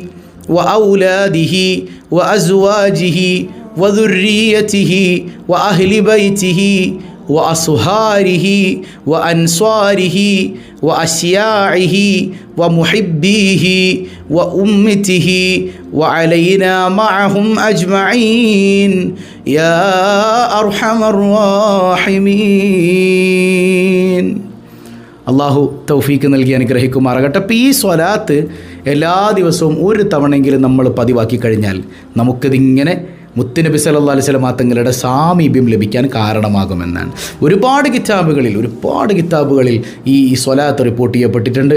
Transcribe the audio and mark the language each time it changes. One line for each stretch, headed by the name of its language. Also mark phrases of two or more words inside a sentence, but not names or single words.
Arabic: وأولاده وأزواجه وذريته وأهل بيته وأصهاره وأنصاره وأشياعه ومحبيه وأمته وعلينا معهم أجمعين يا أرحم الراحمين.
Malayalam: അള്ളാഹു തൗഫീക്ക് നൽകി അനുഗ്രഹിക്കുമാറാകട്ടെ. അപ്പോൾ ഈ സ്വലാത്ത് എല്ലാ ദിവസവും ഒരു തവണയെങ്കിലും നമ്മൾ പതിവാക്കി കഴിഞ്ഞാൽ നമുക്കിതിങ്ങനെ മുത്തുനബി
Arabic: صلى الله عليه وسلم
Malayalam: തങ്ങളുടെ സാമീപ്യം ലഭിക്കാൻ കാരണമാകുമെന്നാണ്. ഒരുപാട് കിതാബുകളിൽ ഈ സ്വലാത്ത് റിപ്പോർട്ട് ചെയ്യപ്പെട്ടിട്ടുണ്ട്.